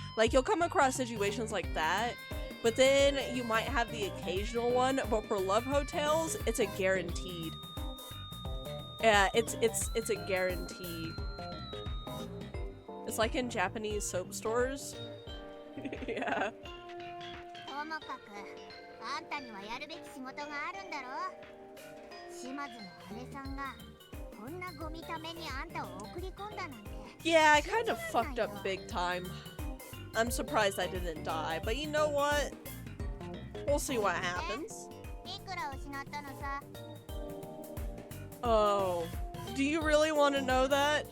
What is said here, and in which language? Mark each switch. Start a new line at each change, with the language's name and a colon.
English: Like, you'll come across situations like that, but then you might have the occasional one. But for love hotels, it's a guaranteed. Yeah, it's a guarantee. It's like in Japanese soap stores. Yeah.
Japanese: ともかくあんたにはやるべき仕事があるんだろ。島津の姉さんがこんなゴミためにあんたを送り込んだなんて。
English: Yeah, I kind of fucked up big time. I'm surprised I didn't die, but you know what? We'll see what happens.
Japanese: いくら失ったのさ。
English: Oh, do you really want to know that?